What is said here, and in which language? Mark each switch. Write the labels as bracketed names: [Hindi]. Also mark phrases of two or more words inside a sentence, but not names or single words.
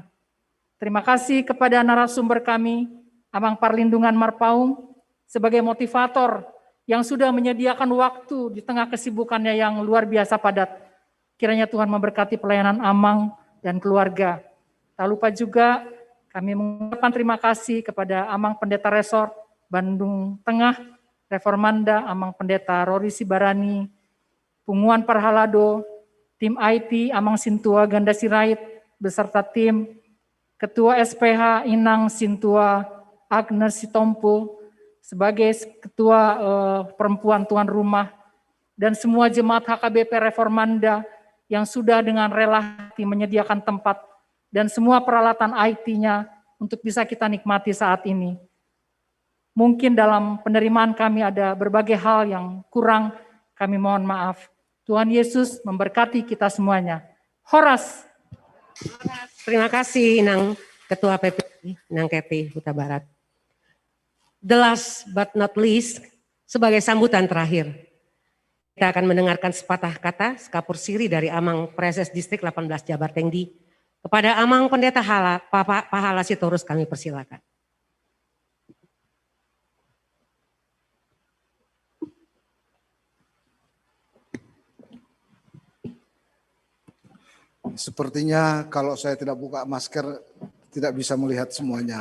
[Indonesian] Terima kasih kepada narasumber kami, Amang Parlindungan Marpaung, sebagai motivator yang sudah menyediakan waktu di tengah kesibukannya yang luar biasa padat. Kiranya Tuhan memberkati pelayanan Amang dan keluarga. Tak lupa juga kami mengucapkan terima kasih kepada Amang Pendeta Resort Bandung Tengah, Reformanda, Amang Pendeta Rory Sibarani, Punguan Parhalado, tim IT Amang Sintua Ganda Sirait, beserta tim, Ketua SPH Inang Sintua Agnes Sitompo, sebagai Ketua Perempuan Tuan Rumah, dan semua jemaat HKBP Reformanda yang sudah dengan rela hati menyediakan tempat dan semua peralatan IT-nya untuk bisa kita nikmati saat ini. Mungkin dalam penerimaan kami ada berbagai hal yang kurang, kami mohon maaf. Tuhan Yesus memberkati kita semuanya. Horas. Terima kasih Inang Ketua PPD, Inang Kety Huta Barat. [English] The last but not least, [Indonesian] sebagai sambutan terakhir, kita akan mendengarkan sepatah kata sekapur siri dari Amang Preses Distrik 18 Jabar Tengdi kepada Amang Pendeta Pahala Sitorus. Kami persilakan. Sepertinya kalau saya tidak buka masker tidak bisa melihat semuanya.